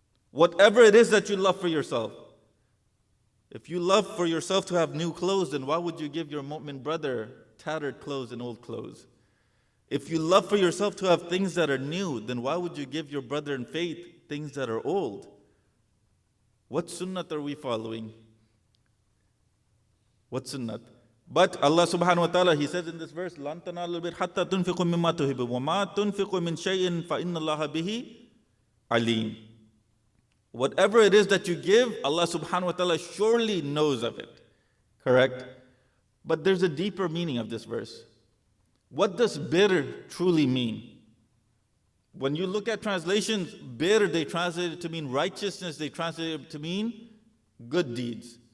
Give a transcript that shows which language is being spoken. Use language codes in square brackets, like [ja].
[en] Whatever it is that you love for yourself. If you love for yourself to have new clothes, then why would you give your mu'min brother tattered clothes and old clothes? If you love for yourself to have things that are new, then why would you give your brother in faith things that are old? What sunnat are we following? What sunnat? But Allah subhanahu wa ta'ala, He says in this verse, [ar] لَن تَنَالُوا الْبِرَّ حَتَّى تُنْفِقُوا مِمَّا تُحِبُّونَ وَمَا تُنْفِقُوا مِنْ شَيْءٍ فَإِنَّ اللَّهَ بِهِ عَلِيمٌ. [en] Whatever it is that you give, Allah subhanahu wa ta'ala surely knows of it. Correct? But there's a deeper meaning of this verse. What does birr truly mean? When you look at translations, birr, they translate it to mean righteousness, they translate it to mean good deeds.